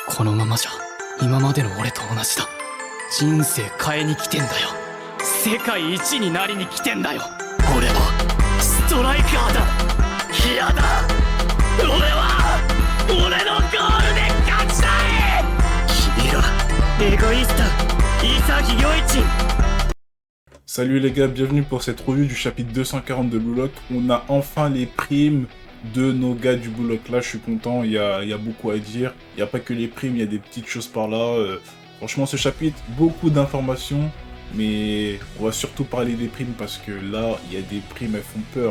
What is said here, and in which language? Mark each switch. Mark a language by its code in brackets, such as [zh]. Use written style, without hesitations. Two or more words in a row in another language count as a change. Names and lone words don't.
[ja] このままじゃ今までの俺と同じだ。人生変えに来てんだよ。世界一になりに来てんだよ。俺はストライカーだ。嫌だ。俺は俺のゴールで勝ちたい。君らエゴイスト潔良一。 [fr] Salut les gars, bienvenue pour cette revue du chapitre 240 de Blue Lock. On a enfin les primes de nos gars du Blue Lock. Là, je suis content, il y a beaucoup à dire. Il n'y a pas que les primes, il y a des petites choses par là. Franchement, ce chapitre, beaucoup d'informations. Mais on va surtout parler des primes parce que là, il y a des primes, elles font peur.